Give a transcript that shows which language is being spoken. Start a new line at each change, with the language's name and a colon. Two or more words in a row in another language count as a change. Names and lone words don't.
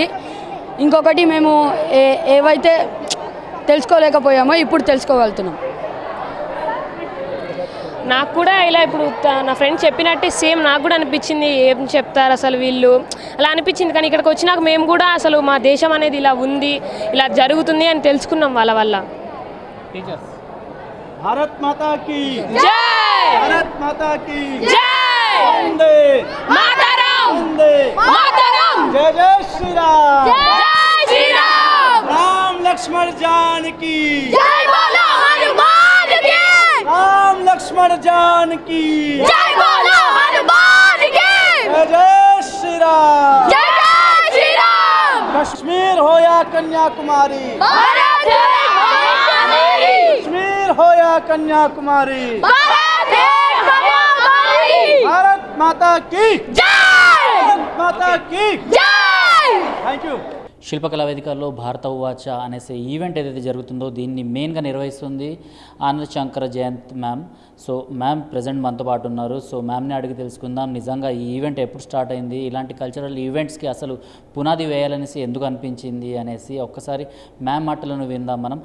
Telugu: ఇంకొకటి మేము ఏవైతే తెలుసుకోలేకపోయామో ఇప్పుడు తెలుసుకోగలుగుతున్నాం। నాకు కూడా ఇలా ఇప్పుడు నా ఫ్రెండ్ చెప్పినట్టే సేమ్ నాకు కూడా అనిపించింది, ఏం చెప్తారు అసలు వీళ్ళు అలా అనిపించింది. కానీ ఇక్కడికి వచ్చినాక మేము కూడా అసలు మా దేశం అనేది ఇలా ఉంది, ఇలా జరుగుతుంది అని తెలుసుకున్నాం వాళ్ళ వల్ల.
Hindi: भारत माता की जय, भारत माता की जय, वंदे मातरम, वंदे मातरम, जय जय श्री राम, जय श्री राम, राम लक्ष्मण जानकी, जय बोलो हनुमान की, राम लक्ष्मण जानकी, जय बोलो हनुमान की, जय जय श्री राम, जय जय श्री राम। कश्मीर हो या कन्याकुमारी, भारत है हमारी, कश्मीर हो या कन्याकुमारी, भारत है हमारी, भारत माता की जय, भारत माता की जय।
English: Thank you.
Telugu: శిల్పకళా వేదికల్లో భారత ఉవాచ అనేసి ఈవెంట్ ఏదైతే జరుగుతుందో దీన్ని మెయిన్గా నిర్వహిస్తుంది ఆనంద్ శంకర్ జయంత్ మ్యామ్.
English: So ma'am present
Telugu: మనతో పాటు ఉన్నారు. సో మ్యామ్ని అడిగి తెలుసుకుందాం నిజంగా ఈ ఈవెంట్ ఎప్పుడు స్టార్ట్ అయింది, ఇలాంటి
English: cultural events
Telugu: అసలు పునాది వేయాలనేసి ఎందుకు అనిపించింది అనేసి ఒక్కసారి మ్యామ్ మాటలను విందాం మనం.